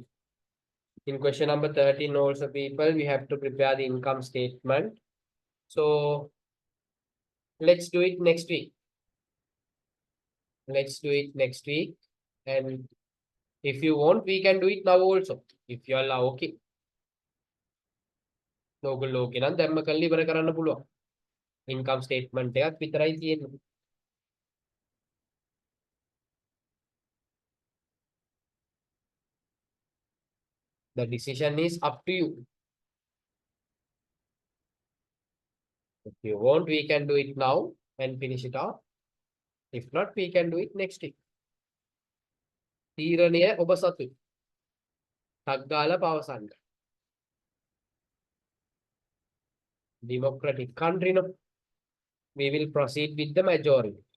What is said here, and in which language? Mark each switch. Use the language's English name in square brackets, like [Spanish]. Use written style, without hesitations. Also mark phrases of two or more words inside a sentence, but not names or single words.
[English] In question number 13 also, people, we have to prepare the income statement. So let's do it next week. Let's do it next week. And if you want, we can do it now also. If you all are okay. [Sinhala] ඔයගොල්ලෝ ඕකේ නම් දැම්ම කල්ලි ඉවර කරන්න පුළුවන්. [English] Income statement [Sinhala] එකක් විතරයි තියෙන්නේ. [English] The decision is up to you. If you want, we can do it now and finish it off. If not, we can do it next week. [Sinhala] තීරණය ඔබ සතුයි. ටක් ගාලා පවසන්න. [English] Democratic country, no? We will proceed with the majority.